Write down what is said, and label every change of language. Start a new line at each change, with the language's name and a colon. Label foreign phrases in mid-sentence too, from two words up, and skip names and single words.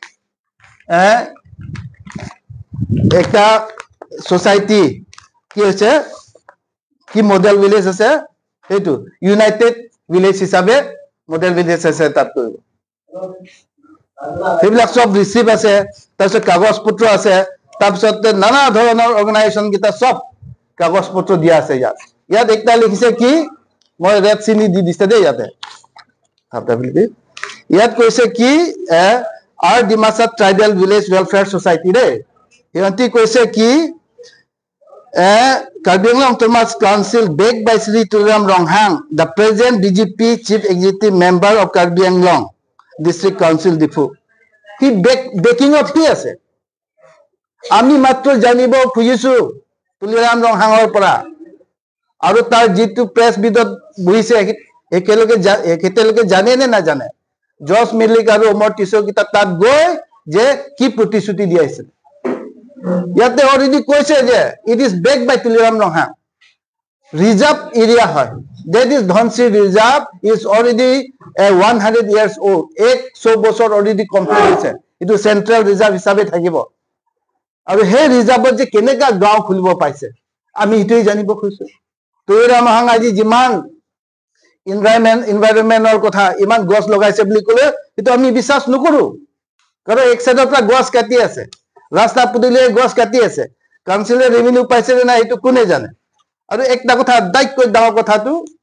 Assamese: একটা সোসাইটি কি হৈছে কি
English: model village
Assamese: আছে সেইটো
English: united village
Assamese: হিচাপে
English: model village
Assamese: আছে তাত কৰিব সেইবিলাক সব ৰিচিভ আছে তাৰপিছত কাগজ পত্ৰ আছে তাৰপিছত নানা ধৰণৰ অৰ্গানাইজেশ্যন কেইটা সব কাগজ পত্ৰ দিয়া আছে ইয়াত একটা লিখিছে কি মই ৰেড চিনি দি দিছে দেই ইয়াত কৈছে কি আৰ ডিমাছা ট্ৰাইবেল ভিলেজ ৱেলফেয়াৰ সোসাইটি দেই সিহঁতি কৈছে কি
English: Karbi Anglong Autonomous Council backed by Sri Tuliram Ronghang, the present DGP Chief Executive Member of Karbi Anglong District Council Difu. He backing up
Assamese: কি আছে আমি মাত্ৰ জানিব খুজিছো তুলিৰাম ৰংহাঙৰ পৰা আৰু তাৰ যিটো প্ৰেছ বিদত বহিছে একেলগে জানে নে নাজানে জৰ্জ মিলিক আৰু অমৰ টিছৰ কিটা তাত গৈ যে কি প্ৰতিশ্ৰুতি দিয়াইছিল ইয়াতে অলৰেডি কৈছে যে
English: it is backed by
Assamese: তুলিৰাম ৰংহাং
English: reserve area
Assamese: হয়
English: that is Dhonsi reserve is already 100 years old
Assamese: 100 বছৰ
English: already complete
Assamese: হৈছে ইটো
English: central reserve
Assamese: হিচাপে থাকিব আৰু হে ৰিজাৰ্ভত যে কেনেকা গাঁও খুলিব পাইছে আমি ইটোই জানিব খুজিছো তুলিৰাম ৰংহাং আজি যিমান এনভাইৰনমেন্টৰ কথা ইমান গছ লগাইছে বুলি ক'লে কিন্তু আমি বিশ্বাস নকৰো কাৰণ এক সাইডৰ পৰা গছ কাটি আছে ৰাস্তা পদূলি গছ কাটি আছে কাউন্সিলে ৰেভিনিউ পাইছে না এইটো কোনে জানে আৰু একটা কথা দায়িত্ব ডাঙৰ কথাটো